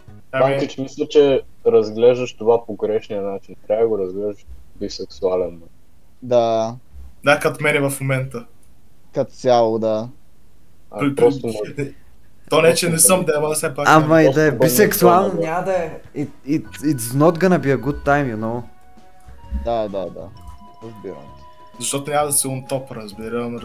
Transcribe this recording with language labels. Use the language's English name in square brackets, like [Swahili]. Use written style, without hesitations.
[Bulgarian] Банкич, мисля, че разглеждаш това по грешния начин. Трябва да го разглеждаш бисексуален. Да, Да, като мене в момента. като цяло, да. Просто То не, че не съм, да, ама все пак. Ама и да е просто бисексуално, бъде няма да е. [English] It's not gonna be a good time, you know. [Bulgarian] Да. Разбирам. Защото няма да си [English] он топ, [Bulgarian] разбирам.